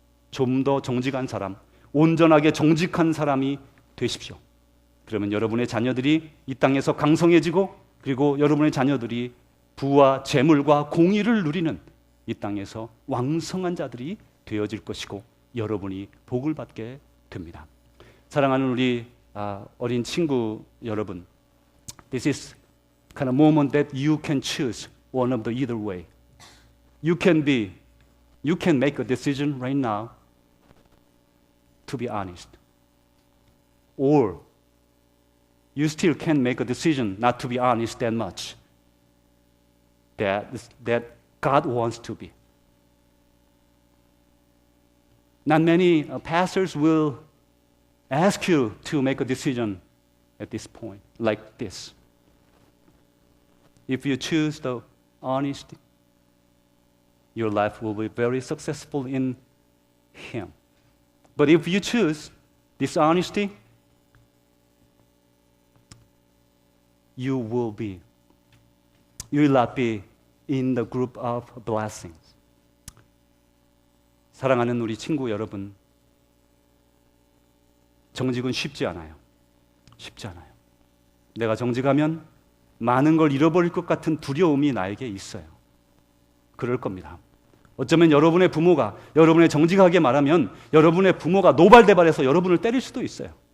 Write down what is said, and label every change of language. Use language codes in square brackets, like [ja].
[ko] 좀 더 정직한 사람, 온전하게 정직한 사람이 되십시오. 그러면 여러분의 자녀들이 이 땅에서 강성해지고, 그리고 여러분의 자녀들이 부와 재물과 공의를 누리는 이 땅에서 왕성한 자들이 되어질 것이고 여러분이 복을 받게 됩니다. 사랑하는 우리 어린 친구 여러분, [en] This is kind of moment that you can choose one of the either way. You can make a decision right now to be honest, or you still can make a decision not to be honest that much, that God wants to be. Not many pastors will ask you to make a decision at this point like this. If you choose the honesty, your life will be very successful in Him. But if you choose dishonesty, you will not be in the group of blessings. [ko] 사랑하는 우리 친구 여러분, 정직은 쉽지 않아요. 쉽지 않아요. 내가 정직하면 많은 걸 잃어버릴 것 같은 두려움이 나에게 있어요. 그럴 겁니다. 어쩌면 여러분의 부모가 여러분의 정직하게 말하면 여러분의 부모가 노발대발해서 여러분을 때릴 수도 있어요.